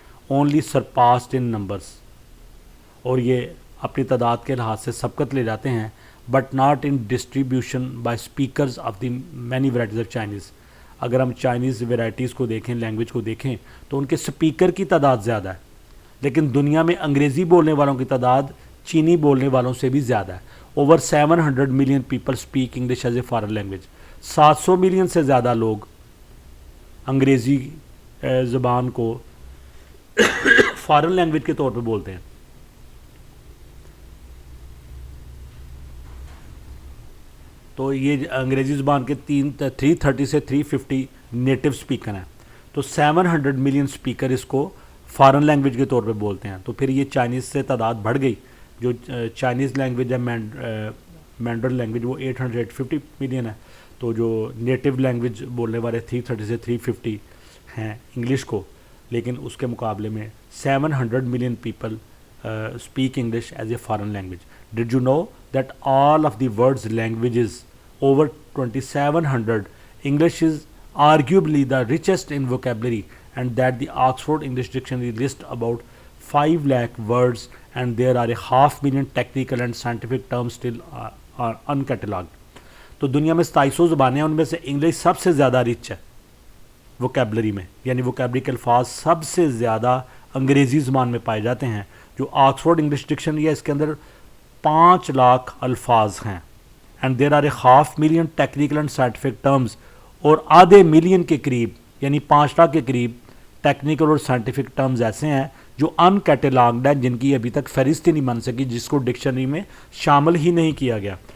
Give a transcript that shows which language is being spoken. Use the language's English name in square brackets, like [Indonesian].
[English] only surpassed in numbers, [Urdu] اور یہ اپنی تعداد کے لحاظ سے سبقت لے جاتے ہیں, [English] But not in distribution by speakers of the many varieties of Chinese. [Urdu] اگر ہم چائنیز ورائٹیز کو دیکھیں, لینگویج کو دیکھیں, تو ان کے سپیکر کی تعداد زیادہ ہے, لیکن دنیا میں انگریزی بولنے والوں کی تعداد چینی بولنے والوں سے بھی زیادہ ہے. [English] Over 700 million people speak English as a foreign language. [Urdu] 700 million سے زیادہ لوگ انگریزی زبان کو فارن لینگویج کے طور پہ بولتے ہیں. تو یہ انگریزی زبان کے 330 سے 350 نیٹو سپیکر ہیں, تو 700 ملین سپیکر اس کو فارن لینگویج کے طور پہ بولتے ہیں. تو پھر یہ چائنیز سے تعداد بڑھ گئی. جو چائنیز لینگویج ہے مینڈرن لینگویج وہ 850 ملین ہے, تو جو نیٹو لینگویج بولنے والے 330 سے 350 ہیں انگلش کو, لیکن اس کے مقابلے میں 700 million people [English] speak English as a foreign language. Did you know that all of the world's languages, over 2700, English is arguably the richest in vocabulary, and that the Oxford English Dictionary lists about 5 lakh words, and there are a 500,000 technical and scientific terms still are uncatalogued. [Urdu] تو دنیا میں 2700 زبانیں ہیں، ان میں سے English سب سے زیادہ rich ہے ووکیبلری میں، یعنی ووکیبلری کے الفاظ سب سے زیادہ انگریزی زبان میں پائے جاتے ہیں. جو آکسفورڈ انگلش ڈکشنری ہے اس کے اندر 5 لاکھ الفاظ ہیں، [English] and there are a 500,000 technical and scientific terms, [Urdu] اور آدھے ملین کے قریب یعنی 5 لاکھ کے قریب ٹیکنیکل اور سائنٹیفک ٹرمز ایسے ہیں جو ان کیٹلاگڈ ہیں، جن کی ابھی تک فہرست ہی نہیں بن سکی، جس کو ڈکشنری میں شامل ہی نہیں کیا گیا.